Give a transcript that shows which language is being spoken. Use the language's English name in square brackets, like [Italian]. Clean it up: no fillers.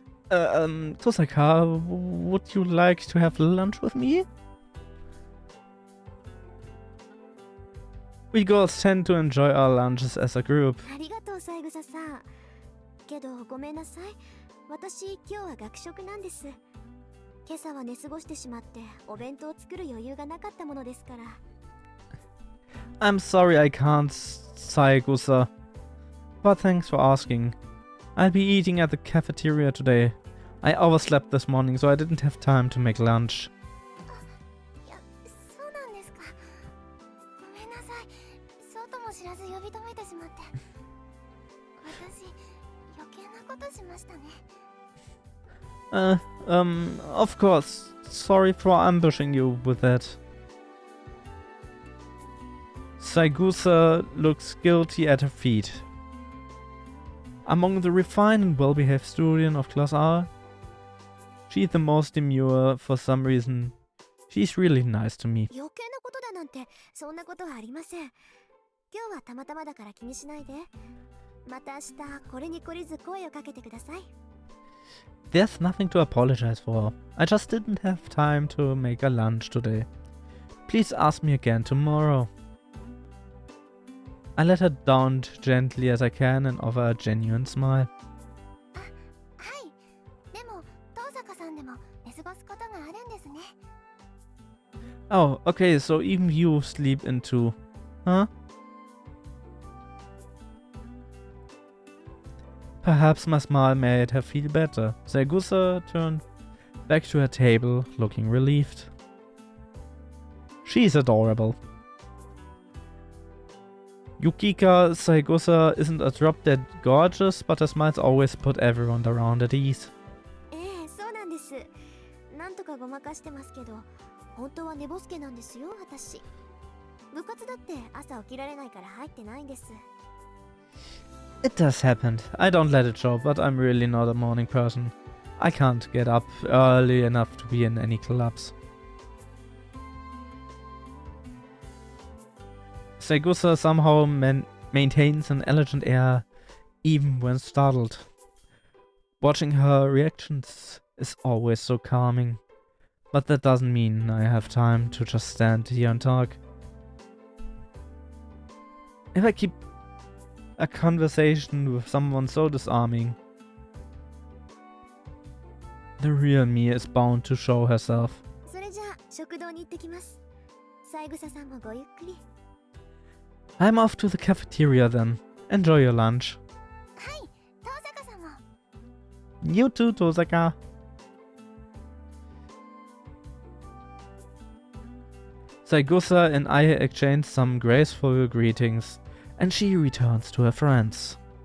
[English] Tosaka, would you like to have lunch with me? We girls tend to enjoy our lunches as a group. [Japanese] ありがとう、三枝さん。けど、ごめんなさい。私、今日は学食なんです。今朝は寝過ごしてしまって、お弁当を作る余裕がなかったものですから。 [English] I'm sorry I can't, Saigusa. But thanks for asking. I'll be eating at the cafeteria today. I overslept this morning, so I didn't have time to make lunch. [Japanese] いや、そうなんですか。ごめんなさい。そうとも知らず呼び止めてしまって。私、余計なことしましたね。 [English] Of course. Sorry for ambushing you with that. Saigusa looks guilty at her feet. Among the refined and well-behaved student of Class R, she's the most demure for some reason. She's really nice to me. [Japanese] 余計なことだなんて、そんなことはありません。今日はたまたまだから気にしないで。また明日、これに懲りず声をかけてください。 [English] There's nothing to apologize for. I just didn't have time to make a lunch today. Please ask me again tomorrow. I let her down gently as I can and offer a genuine smile. [Japanese] はい。でも、遠坂さんでも寝過ごすことがあるんですね。 [English] Oh, okay, so even you sleep in too. Huh? Perhaps my smile made her feel better. Saigusa turned back to her table, looking relieved. She's adorable. Yukika Saigusa isn't a drop dead gorgeous, but her smiles always put everyone around at ease. [Japanese] ええ、そうなんです。なんとかごまかしてますけど、本当は寝ぼすけなんですよ、私。部活だって朝起きられないから入ってないんです。 [English] It does happen. I don't let it show, but I'm really not a morning person. I can't get up early enough to be in any clubs. Saigusa somehow maintains an elegant air even when startled. Watching her reactions is always so calming. But that doesn't mean I have time to just stand here and talk. If I keep a conversation with someone so disarming, the real me is bound to show herself. [Japanese] それじゃあ、食堂に行ってきます。三枝さんもごゆっくり。 [English] I'm off to the cafeteria then. Enjoy your lunch. [Japanese] はい、遠坂さんも。 [English] You too, Tosaka. Saigusa and I exchange some graceful greetings, and she returns to her friends.